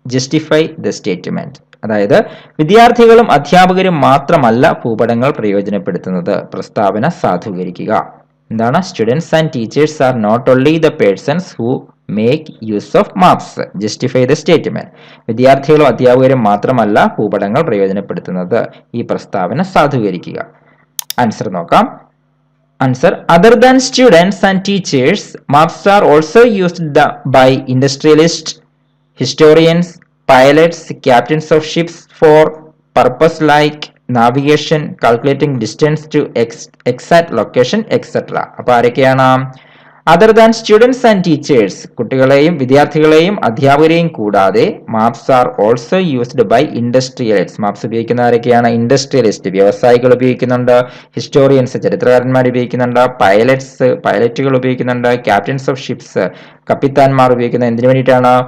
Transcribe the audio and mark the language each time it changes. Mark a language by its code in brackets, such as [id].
[en] Justify the statement. [ml] അതായത് വിദ്യാർത്ഥികളും അധ്യാപകരും മാത്രമല്ല ഭൂപടങ്ങൾ പ്രയോജനപ്പെടുത്തുന്നത്. പ്രസ്താവന സാധൂകരിക്കുക. എന്താണ്? [en] Students and teachers are not only the persons who make use of maps. Justify the statement. [ml] വിദ്യാർത്ഥികളും അധ്യാപകരും മാത്രമല്ല ഭൂപടങ്ങൾ പ്രയോജനപ്പെടുത്തുന്നത്. ഈ പ്രസ്താവന സാധൂകരിക്കുക. ആൻസർ നോക്കാം. [en] Answer: other than students and teachers, maps are also used by industrialists, historians, pilots, captains of ships for purpose like navigation, calculating distance to exact location, etc. [ml] അപ്പോൾ ആരൊക്കെയാണ്? [en] other than students and teachers, [ml] കുട്ടികളെയും വിദ്യാർത്ഥികളെയും അധ്യാപകരെയും കൂടാതെ [en] Maps are also used by industrialist. [ml] Maps ഉപയോഗിക്കുന്ന ആരൊക്കെയാണ്? Industrialist, വ്യവസായികൾ ഉപയോഗിക്കുന്നുണ്ട്, ഹിസ്റ്റോറിയൻസ്, ചരിത്രകാരന്മാർ ഉപയോഗിക്കുന്നുണ്ട്, പൈലറ്റുകൾ ഉപയോഗിക്കുന്നുണ്ട്, [en] captains of ships, [ml] കപ്പിത്താന്മാർ ഉപയോഗിക്കുന്നത് എന്തിനു വേണ്ടിയിട്ടാണ്?